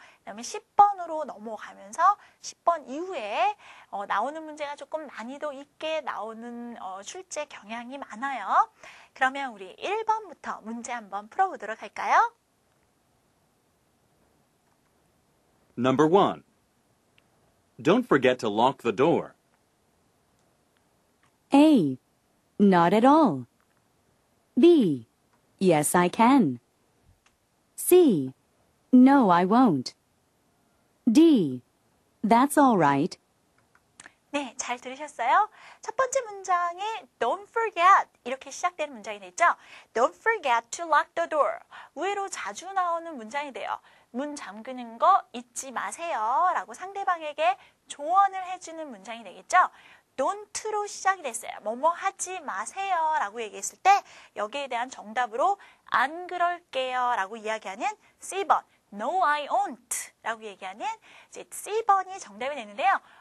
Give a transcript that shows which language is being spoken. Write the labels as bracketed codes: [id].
[ko] 그다음에 10번으로 넘어가면서 10번 이후에 나오는 문제가 조금 난이도 있게 나오는 출제 경향이 많아요. 그러면 우리 1번부터 문제 한번 풀어보도록 할까요? [en] Number 1. Don't forget to lock the door. A. Not at all. B. Yes, I can. C. No, I won't. D. That's all right. [ko] 네, 잘 들으셨어요? 첫 번째 문장에 [en] Don't forget [ko] 이렇게 시작되는 문장이 됐죠? [en] Don't forget to lock the door. [ko] 의외로 자주 나오는 문장이 돼요. 문 잠그는 거 잊지 마세요 라고 상대방에게 조언을 해주는 문장이 되겠죠? don't로 시작이 됐어요. 뭐뭐 하지 마세요 라고 얘기했을 때 여기에 대한 정답으로 안 그럴게요 라고 이야기하는 C번 [en] No, I won't [ko] 라고 얘기하는 이제 C번이 정답이 되는데요.